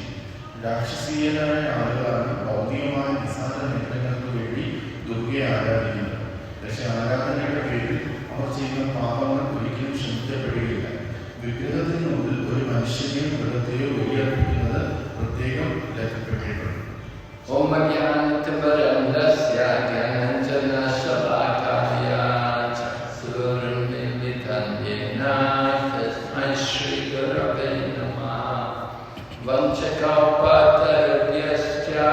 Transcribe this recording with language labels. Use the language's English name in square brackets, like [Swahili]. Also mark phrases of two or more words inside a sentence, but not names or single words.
[Malayalam] രാക്ഷസീയരായ ആളുകളാണ് ഭൗതികമായ നിസ്സാര നേട്ടങ്ങൾക്ക് വേണ്ടി ദുർഗയെ ആരാധിക്കുന്നത്. പക്ഷെ ആരാധനയുടെ പേരിൽ അവർ ചെയ്യുന്ന പാപങ്ങൾ ഒരിക്കലും ക്ഷമിക്കപ്പെടുകയില്ല. വിഗ്രഹത്തിനുള്ളിൽ ഒരു മനുഷ്യനെയോ മൃഗത്തെയോ ബലിയർപ്പിക്കുന്നത് പ്രത്യേകം ലഭ്യപ്പെട്ടിട്ടുണ്ട്. [Sanskrit] ॐ ज्ञानतिम्बरन्दस्य ज्ञानाञ्जनशलाकया चक्षुर्मिलितं येन तस्मै श्री गुरवे नमः वाञ्छाकल्पतरुभ्यश्च